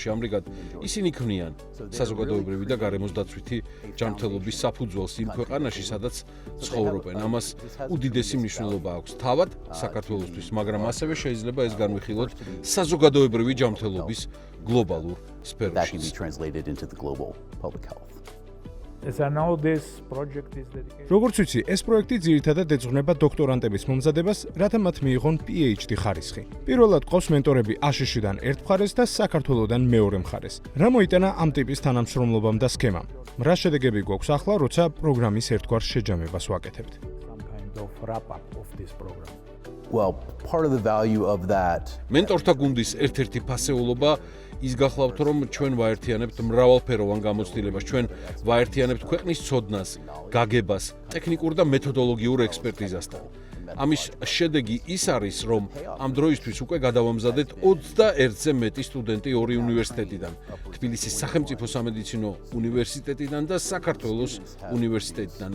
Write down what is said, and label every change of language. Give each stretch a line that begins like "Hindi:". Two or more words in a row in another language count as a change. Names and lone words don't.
Georgian: ამრიგად, ისინი ქმნიან საზოგადოებრივი და გარემოს დაცვითი ჯანმრთელობის საფუძველს იმ ქვეყანაში, სადაც ცხოვრობენ. ამას უდიდესი მნიშვნელობა აქვს თავად საქართველოსთვის, მაგრამ ასევე შეიძლება ეს განვიხილოთ საზოგადოებრივი ჯანმრთელობის გლობალურ სფეროში.
English: as I know this project is dedicated
Georgian: როგორც ვიცი, ეს პროექტი ძირითადად ეძღვნება დოქტორანტების მომზადებას, რათა მათ მიიღონ PhD ხარისხი. პირველად ყავს მენტორები აშშ-დან ერთ მხარეს და საქართველოსდან მეორე მხარეს. რა მოიტანა ამ ტიპის თანამშრომლობამ და სქემამ? რა შედეგები გვაქვს ახლა, როცა პროგრამის ერთგვარ შეჯამებას ვაკეთებთ?
English: some kind of wrap up of this program. Well, part of the value of that
Georgian: მენტორთა გუნდის ერთ-ერთი ფასეულობა ის გახლავთ, რომ ჩვენ ვაერთიანებთ მრავალფეროვან გამოცდილებას, ჩვენ ვაერთიანებთ ქვეყნის ცოდნას, გაგებას, ტექნიკურ და მეთოდოლოგიურ ექსპერტიზასთან. ამის შედეგი ის არის, რომ ამ დროისთვის უკვე გადავამზადეთ 21-ზე მეტი სტუდენტი ორი უნივერსიტეტიდან, თბილისის სახელმწიფო სამედიცინო უნივერსიტეტიდან და საქართველოს უნივერსიტეტიდან.